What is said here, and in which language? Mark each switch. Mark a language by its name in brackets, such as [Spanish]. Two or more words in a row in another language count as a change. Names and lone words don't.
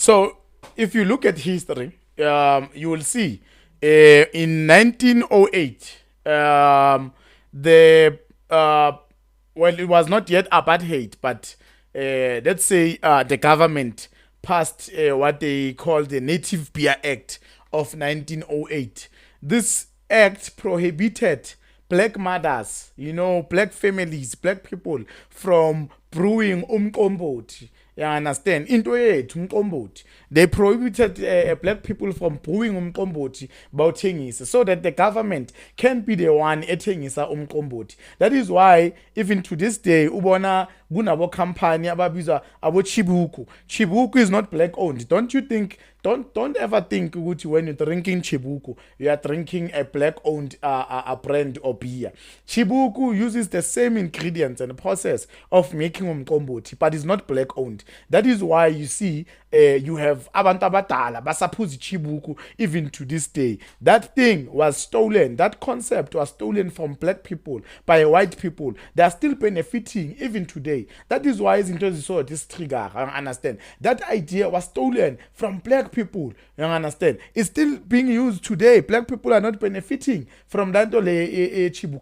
[English] So if you look at history, you will see in 1908, the well, it was not yet apartheid, but let's say the government passed what they call the Native Beer Act of 1908. This act prohibited black mothers, black families, black people from brewing umqombothi. You understand? [Zulu] Into yethu umqombothi. [English] They prohibited black people from brewing [Zulu] umqombothi bawuthengisa, [English] so that the government can be the one [Zulu] ethengisa umqombothi. [English] That is why even to this day [Zulu] ubona kunabo company ababizwa abo Chibuku. [English] Chibuku is not black owned. Don't you think? Don't ever think ukuthi when you're drinking Chibuku, you are drinking a black owned a brand or beer. Chibuku uses the same ingredients and process of making umqombothi, but it's not black owned. That is why you see you have [Zulu] abantu abadala basaphuza [English] Chibuku even to this day. That thing was stolen. That concept was stolen from black people by white people. They are still benefiting even today. That is why [Zulu] izinto ziso [English] this trigger. I understand. That idea was stolen from black people. You understand? It's still being used today. Black people are not benefiting from that Chibuku.